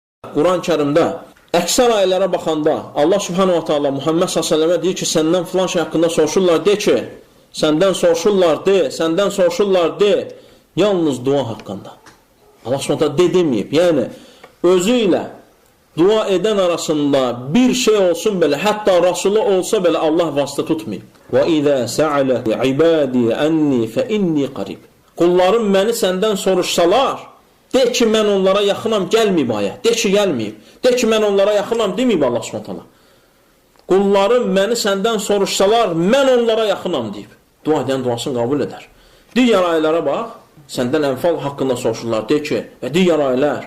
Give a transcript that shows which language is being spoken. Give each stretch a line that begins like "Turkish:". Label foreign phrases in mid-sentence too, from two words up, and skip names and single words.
Azerbaijani: Quran-Kərimdə əksər ayələrə baxanda Allah
Arabic: سبحانه وتعالى
Azerbaijani: Muhammed s.ə.və deyir ki, səndən filan şey haqqında soruşurlar, de ki, səndən soruşurlar, de, yalnız dua haqqında. Allah
Arabic: سبحانه وتعالى
Azerbaijani: de deməyib. Yəni, özü ilə dua edən arasında bir şey olsun belə, hətta Rasulü olsa belə Allah vasitə tutmayıb.
Arabic: وَإِذَا سَعَلَكَ عِبَادِي أَنِّي فَإِنِّي قَرِيبٌ.
Azerbaijani: Qullarım məni səndən soruşsalar, de ki, mən onlara yaxınam, gəlməyib ayət. De ki, gəlməyib. De ki, mən onlara yaxınam, deməyib Allah s.ə.v. Qullarım məni səndən soruşsalar, mən onlara yaxınam, deyib. Dua edən duasını qəbul edər. Digər ayələrə bax, səndən ənfal haqqında soruşurlar, de ki, və digər ayələr.